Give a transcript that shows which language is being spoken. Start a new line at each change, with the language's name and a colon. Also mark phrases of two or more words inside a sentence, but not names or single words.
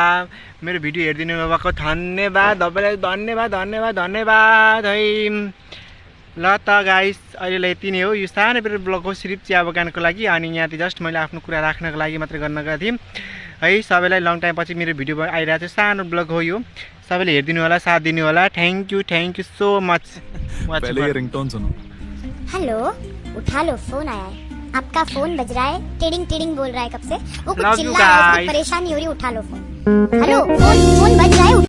Nepali: मेरो भिडियो हेरिदिनु भएको धन्यवाद, तपाईँलाई धन्यवाद है। ल त गाइस, अहिले यति नै हो। यो सानो मेरो ब्लग हो सिर्फ चिया बगानको लागि। अनि यहाँ चाहिँ जस्ट मैले आफ्नो कुरा राख्नको लागि मात्रै गर्न गएको थिएँ है। सबैलाई
English: long time
Nepali: पछि मेरो भिडियो आइरहेको छ, सानो ब्लग हो यो। सबैले हेरिदिनु होला, साथ दिनु होला।
English: thank you so much.
Hindi: हेलो, उठा लो, फोन आया है। आपका फोन बज रहा है, टिडिंग बोल रहा है कब से। वो कुछ चिल्ला रहा है, उसको परेशानी हो रही है, उठा लो फोन। हेलो, फोन बज रहा है।